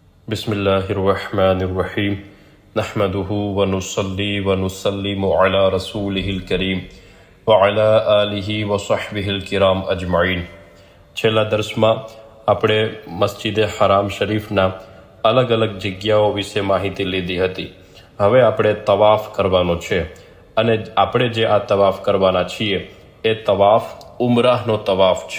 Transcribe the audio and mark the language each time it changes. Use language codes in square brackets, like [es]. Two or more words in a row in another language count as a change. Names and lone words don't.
[ar] بسم الله الرحمن الرحيم نحمده ونصلي ونسلم على رسوله الكريم وعلى آله وصحبه الكرام أجمعين. [gu] છેલ્લા દર્સમાં આપણે મસ્જિદે હરામ શરીફના અલગ અલગ જગ્યાઓ વિશે માહિતી લીધી હતી। હવે આપણે તવાફ કરવાનો છે અને આપણે જે આ તવાફ કરવાના છીએ એ તવાફ ઉમરાહનો તવાફ છે।